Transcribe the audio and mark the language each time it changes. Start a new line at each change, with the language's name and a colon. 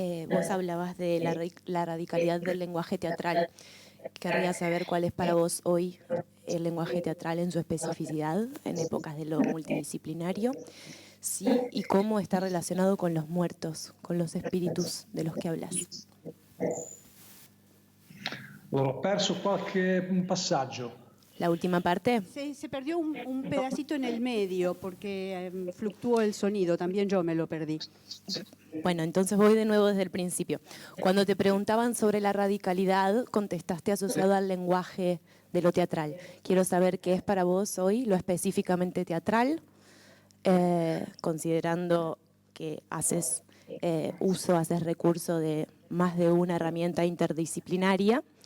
Spanish: Vos hablabas de la radicalidad del lenguaje teatral. Querría saber cuál es para vos hoy el lenguaje teatral en su especificidad, en épocas de lo multidisciplinario, sí, y cómo está relacionado con los muertos, con los espíritus de los que hablas.
Italian: Ho perso qualche passaggio.
Spanish: La última parte. Se perdió un pedacito en el medio porque fluctuó el sonido, también yo me lo perdí. Bueno, entonces voy de nuevo desde el principio. Cuando te preguntaban sobre la radicalidad, contestaste asociado al lenguaje de lo teatral. Quiero saber qué es para vos hoy lo específicamente teatral, considerando que haces recurso de más de una herramienta interdisciplinaria.